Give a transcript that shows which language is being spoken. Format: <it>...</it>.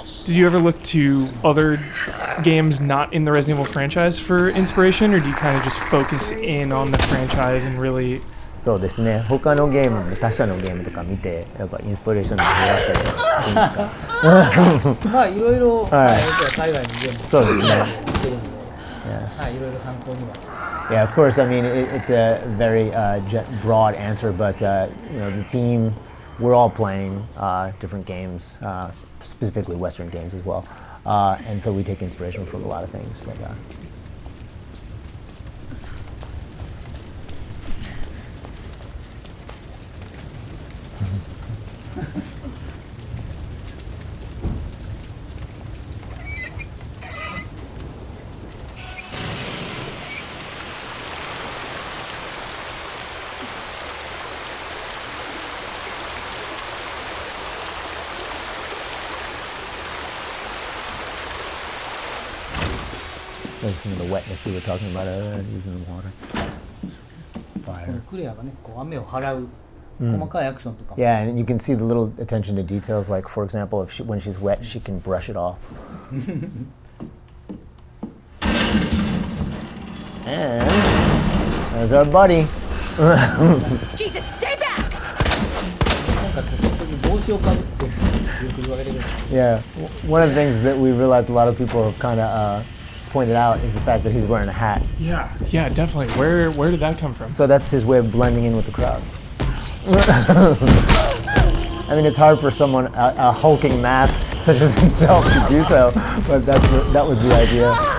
<en>did you ever look to other games not in the Resident Evil franchise for inspiration, or do you kind of just focus in on the franchise and really?</en> <ja>そうですね。他のゲーム、他社のゲームとか見て、やっぱインスピレーションが広がったりするんですか？まあいろいろ、はい、海外のゲームそうですね。はい、いろいろ参考には。</ja> <en>Yeah, of course. I mean, it's a very broad answer, but the team, we're all playing different games, specifically Western games as well, and so we take inspiration from a lot of things. But There's some of the wetness we were talking about earlier, using the water.</en> <ja>この</ja> <en>Fire.</en> <ja>クレアがねこう雨を払う細かいアクションとかも</ja> <en>Yeah, and you can see the little attention to details. Like, for example, if when she's wet, she can brush it off. And there's our buddy. Jesus, stay back!</en> <ja>なんか時々帽子をかぶってよく言われる</ja> <en>Yeah, one of the things that we realized a lot of people have kind of pointed out is the fact that he's wearing a hat. Yeah, definitely. Where did that come from? So that's his way of blending in with the crowd. I mean, it's hard for someone, a hulking mass such as himself, to do so, but that was the idea.</en>